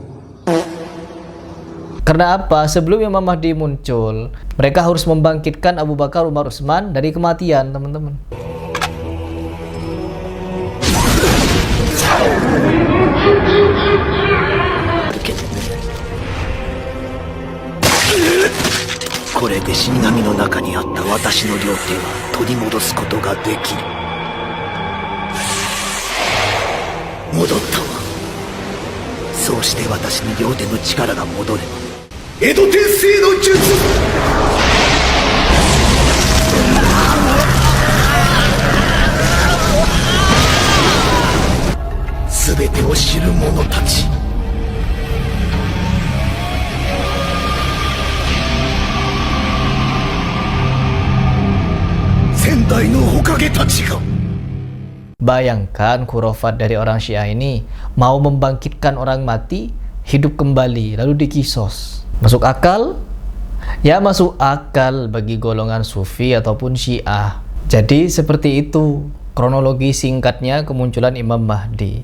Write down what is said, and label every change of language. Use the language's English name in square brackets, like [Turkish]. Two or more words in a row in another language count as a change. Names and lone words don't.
[Indonesian] Karena apa? Sebelum Imam Mahdi muncul, mereka harus membangkitkan Abu Bakar, Umar, Utsman dari kematian, teman-teman. [Japanese] これで死神の中にあった私の両手は取り戻すことができる. 戻ったわ. そうして私に両手の力が戻れば. 穢土転生の術. すべてを知る者たち。先代の火影たちが。 [Indonesian] Bayangkan khurafat dari orang Syiah ini mau membangkitkan orang mati hidup kembali lalu dikisos. Masuk akal? Ya masuk akal bagi golongan Sufi ataupun Syiah. Jadi seperti itu kronologi singkatnya kemunculan Imam Mahdi.